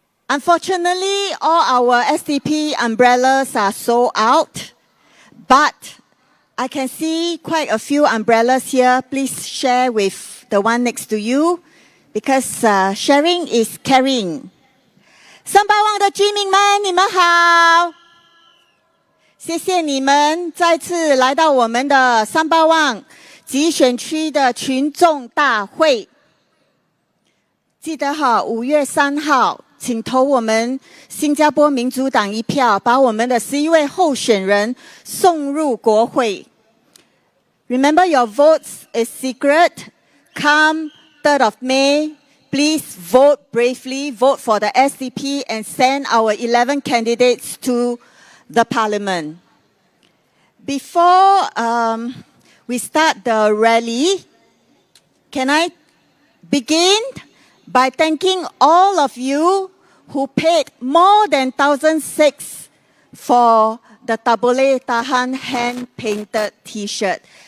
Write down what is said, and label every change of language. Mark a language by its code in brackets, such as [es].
[en] Unfortunately, all our SDP umbrellas are sold out, but I can see quite a few umbrellas here. Please share with the one next to you, because sharing is caring. [zh] 三八旺的居民们，你们好！谢谢你们再次来到我们的三八旺集选区的群众大会。记得好，5月3号，请投我们新加坡民主党一票，把我们的11位候选人送入国会。 [en] Remember, your votes is secret. Come 3rd of May, please vote bravely, vote for the SDP and send our 11 candidates to the parliament. Before we start the rally, can I begin by thanking all of you who paid more than 1,006 for the Tabole Tahan hand-painted T-shirt.